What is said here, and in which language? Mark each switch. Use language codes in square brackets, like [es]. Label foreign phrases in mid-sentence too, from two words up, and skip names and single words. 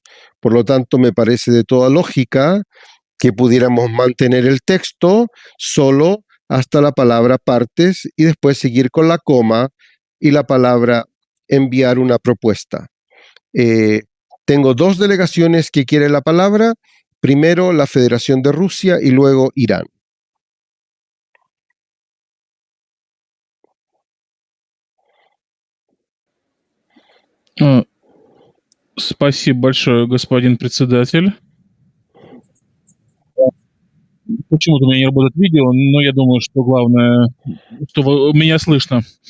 [es] Por lo tanto, me parece de toda lógica que pudiéramos mantener el texto solo hasta la palabra partes y después seguir con la coma y la palabra enviar una propuesta. Tengo dos delegaciones que quieren la palabra. Primero la Federación de Rusia y luego Irán. [ru] Спасибо большое, господин председатель. Почему-то у меня не работает видео, но я думаю, что главное, что меня слышно.